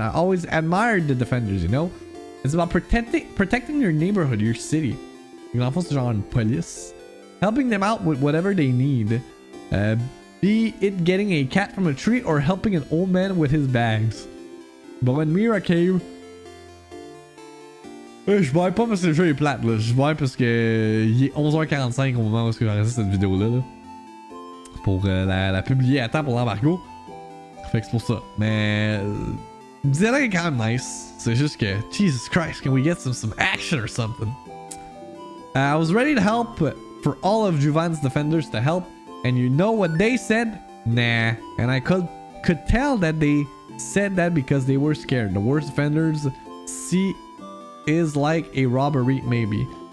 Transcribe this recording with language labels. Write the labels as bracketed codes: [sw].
[en] I always admired the defenders, you know? It's about protecting your neighborhood, your city. You can also draw on police. Helping them out with whatever they need. Be it getting a cat from a tree or helping an old man with his bags. But when Mira came... [fr] Je baille pas parce que le jeu est plate, là. Je baille parce que il est 11h45 au moment où j'enregistre cette vidéo-là. Là. Pour la publier à temps pour l'embargo. Fait que c'est pour ça. Mais... le dialogue est quand même nice. C'est juste que... [en] Jesus Christ, can we get some action or something? I was ready to help for all of Jouvante's defenders to help. And you know what they said? Nah. And I could tell that they said that because they were scared. The worst defenders see is like a robbery maybe.